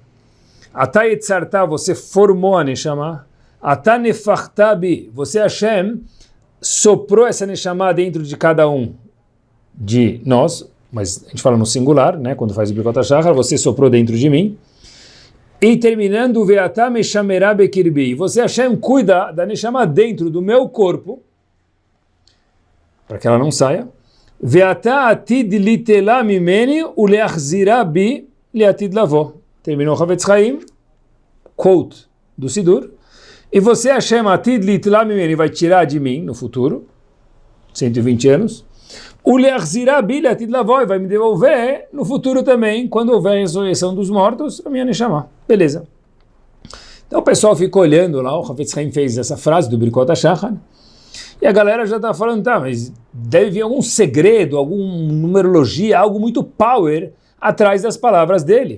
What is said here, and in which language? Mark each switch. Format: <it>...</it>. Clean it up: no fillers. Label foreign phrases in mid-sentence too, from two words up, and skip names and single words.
<pt>Atayetzarta, você formou a Neshama. Atanefachtabi, você Hashem soprou essa Neshama dentro de cada um de nós, mas a gente fala no singular, né? Quando faz o Birkot HaShachar, você soprou dentro de mim. E terminando,</pt> <he>ואתה משמרה בקרבי,</he> <pt>você Hashem cuida da Neshama dentro do meu corpo, para que ela não saia.</pt> <he>ואתה עתיד ליטלה ממני ולהחזירה בי לעתיד לבוא.</he> <pt>Terminou o Hafetz Haim, quote do Sidur. E você,</pt> <he>השם, עתיד ליטלה ממני,</he> <pt>vai tirar de mim no futuro, 120 anos, o</pt> <he>להחזירה בי לעתיד לבוא,</he> <pt>vai me devolver no futuro também, quando houver a ressurreição dos mortos, a minha Neshama. Beleza. Então o pessoal ficou olhando lá, o Hafetz Haim fez essa frase do Birkot HaShachar, e a galera já está falando, tá, mas deve vir algum segredo, alguma numerologia, algo muito power atrás das palavras dele.</pt>